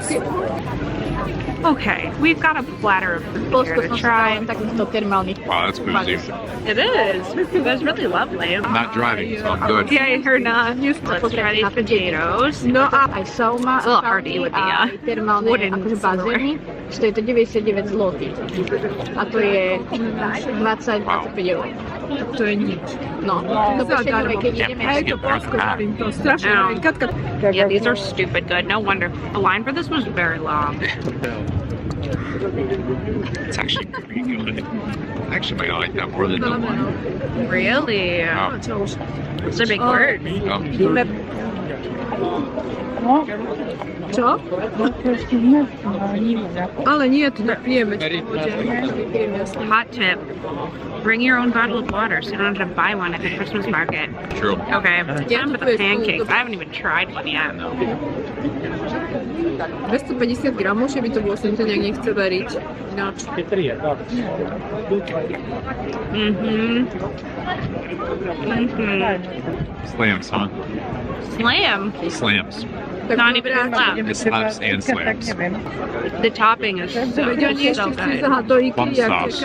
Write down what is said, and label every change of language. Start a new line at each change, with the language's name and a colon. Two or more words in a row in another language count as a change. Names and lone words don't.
English: Okay, we've got a platter of food here to try. Wow, that's boozy. It is. It was really lovely. I'm not driving, so I'm good. Yeah, you're not. Let's try these potatoes. No, it's a little hard to eat with the wooden silverware.
Slovak: Stojí to 99 zlotých. A to je 20-25 euro. To je nic. No, to prostě keď ideme.
English: Yeah, these are stupid good. No wonder. The line for this was very long. It's actually pretty good. Actually, I like that more than the one. Really? Oh. It's a big word.
Polish: Co? Ale nie, to napijemy się.
English: Hot tip. Bring your own bottle of water so you don't have to buy one at the Christmas market. True. Okay, time for the pancakes. I haven't even tried one yet.
Slovak: Bez 150 gramov, že by to bolo som to nejak nechce veriť. Ináč.
English: Slams, huh? Slam. Slams. Not even a slap. It slaps and slams. The topping is so good. Plum sauce.